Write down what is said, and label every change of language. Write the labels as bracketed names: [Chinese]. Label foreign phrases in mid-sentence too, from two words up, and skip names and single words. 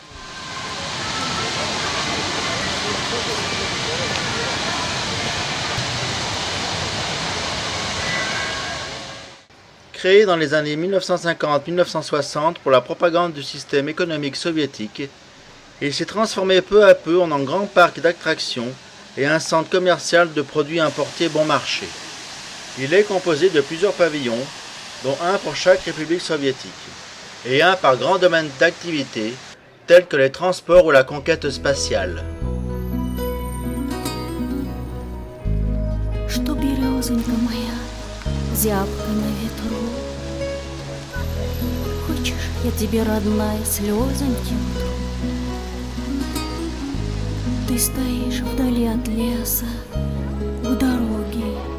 [French] Créé dans les années 1950-1960 pour la propagande du système économique soviétique, il s'est transformé peu à peu en un grand parc d'attractions et un centre commercial de produits importés bon marché. Il est composé de plusieurs pavillons, dont un pour chaque république soviétique, et un par grand domaine d'activité, tels que les transports ou la conquête spatiale. [Russian] Что березонька моя, зябка на ветру? Хочешь, я тебе, родная, слезоньки утру? Ты стоишь вдали от леса, у дороги.